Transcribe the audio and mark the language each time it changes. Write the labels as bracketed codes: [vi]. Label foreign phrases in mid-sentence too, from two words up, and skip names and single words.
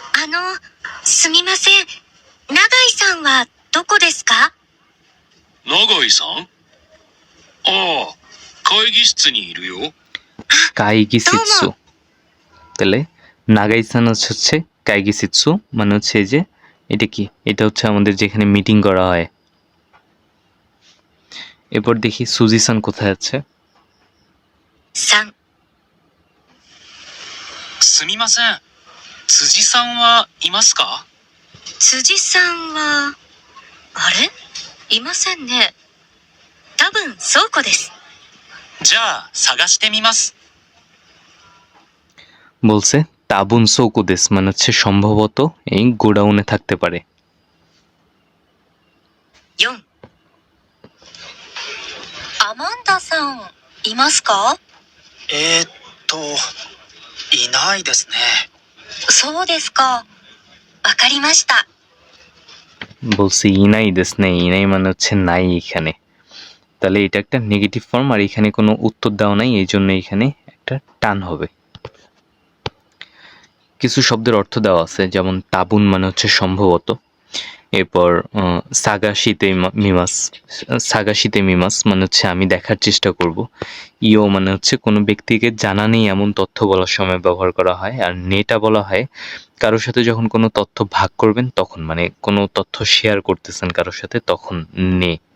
[ja] すみません。永井さんはどこですか？永井さん、ああ、会議室にいるよ。 কাইগিসিৎসু। [bn] তাহলে নাগাইসান হচ্ছে কাইগিসিৎসু, মানে হচ্ছে এই যে এটা কি, এটা হচ্ছে আমাদের যেখানে মিটিং করা হয়। এরপর দেখি সুজিসান কোথায় আছে। [ja] 3、すみません。辻さんはいますか？辻さんは、あれいませんね。多分倉庫です。じゃあ、探してみます。 [bn] বলছে [ja] 多分倉庫です, [bn] মানে হচ্ছে সম্ভবত এই গোডাউনে থাকতে পারে। [ja] 4、アマンダさん、いますか？いないですね。そうですか。わかりました。 [bn] বলছে [ja] いないです [bn] নেই, ইনাই মানে হচ্ছে নাই এখানে। তাহলে এটা একটা নেগেটিভ ফর্ম, আর এখানে কোনো উত্তর দেওয়া নাই, এই জন্য এখানে একটা টান হবে। কিছু শব্দের অর্থ দেওয়া আছে, যেমন তাবুন মানে হচ্ছে সম্ভবত, এরপর [ja] 探してみます [bn] মানে হচ্ছে আমি দেখার চেষ্টা করব, ইও মানে হচ্ছে কোনো ব্যক্তিকে জানা নেই এমন তথ্য বলার সময় ব্যবহার করা হয়, আর নেটা বলা হয় কারোর সাথে যখন কোনো তথ্য ভাগ করবেন তখন, মানে কোনো তথ্য শেয়ার করতেছেন কারোর সাথে তখন নে।